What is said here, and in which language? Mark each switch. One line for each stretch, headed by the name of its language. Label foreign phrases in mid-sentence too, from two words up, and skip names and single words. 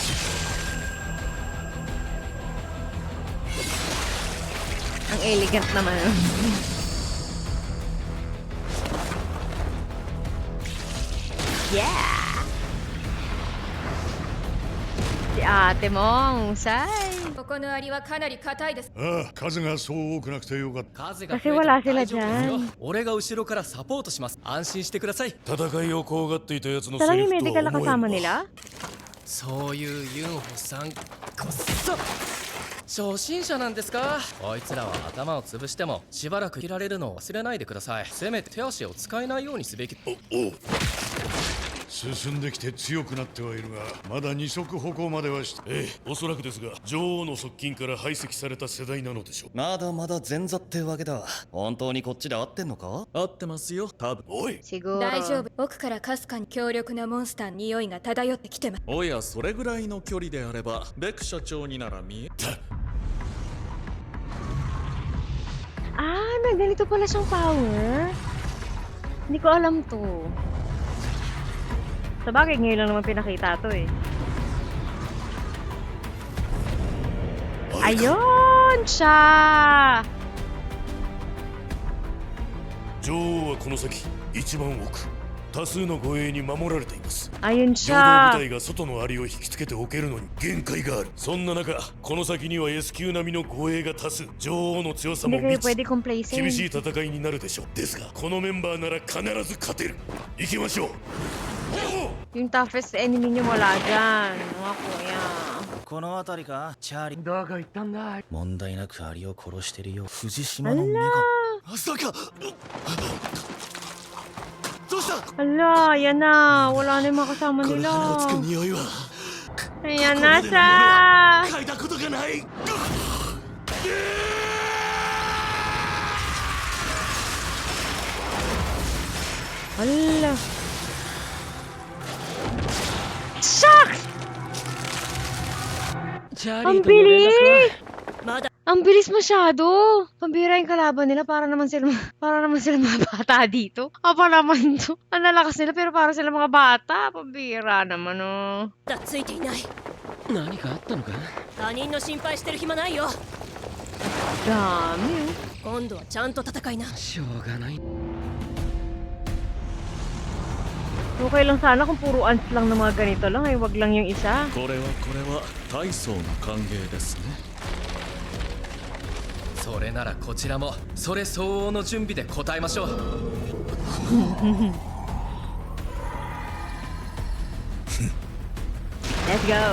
Filipino: Ang elegant naman.
English: Yeah!
Filipino: Si ate mong husay.
Japanese: ここのアリはかなり硬いです。数がそう多くなくてよかった。
Filipino: Kasi wala sila dyan.
Japanese: 俺が後ろからサポートします。安心してください。戦いを怖がっていた奴のセ
Filipino: Talagang
Japanese: リフと
Filipino: medical na
Japanese: は思え
Filipino: kasama
Japanese: んわ。
Filipino: nila?
Japanese: そういうユンホさんこそ初心者なんですか。こいつらは頭を潰してもしばらくいられるのを忘れないでください。せめて手足を使えないようにすべき。おう。進んできて強くなってはいるが、まだ二足歩行まではして。ええ、おそらくですが、女王の側近から排斥された世代なのでしょう。まだまだ前座ってわけだ。本当にこっちで合ってんのか？合ってますよ多分。おい、
Filipino: Siguro.
Japanese: 大丈夫。奥からかすかに強力なモンスターの匂いが漂ってきてます。おや、それぐらいの距離であればベク社長になら見え
Filipino: Ah, may ganito pala siyang power. Hindi ko alam to. Sabagay, ngayon lang naman pinakita to eh. Ayun siya!
Japanese: 女王はこの先一番奥、多数の護衛に守られています。
Filipino: Ayun
Japanese: 平等部
Filipino: siya!
Japanese: 隊が外の槍を引きつけておけるのに限界がある。そんな中、この先には S 級並みの護衛が多数、女王の強さも
Filipino: Hindi kayo
Japanese: 未知。
Filipino: pwede complacent.
Japanese: 厳しい戦いになるでしょう。ですが、このメンバーなら必ず勝てる。行きましょう。
Filipino: Yung
English: toughest enemy
Filipino: niyo wala dyan. Mga kuya.
Japanese: この辺りか、チャーリー。だが言ったんだ。問題なくアリを殺してるよ。藤島の目が。まさか。どうした？
Filipino: Hala, yan na. Wala na yung mga kasama
Japanese: この
Filipino: nila.
Japanese: 鼻をつく匂いは
Filipino: Ayan na siya!
Japanese: 嗅いだことがない。
Filipino: Hala. Shucks! Ang bilis! Ang bilis masyado. Pambira yung kalaban nila para naman sila mga bata dito. Apa naman to. Ang lalakas nila pero para sila mga bata. Pambira naman oh.
Japanese: だついていない。何かあったのか。他人の心配してる暇ないよ。
Filipino: Dami oh.
Japanese: 今度はちゃんと戦いな。しょうがない。
Filipino: Okay lang sana kung puro ants lang ng mga ganito lang ay wag lang yung isa.
Japanese: これは大層の歓迎ですね。それならこちらもそれ相応の準備で応えましょう。
English: Let's go.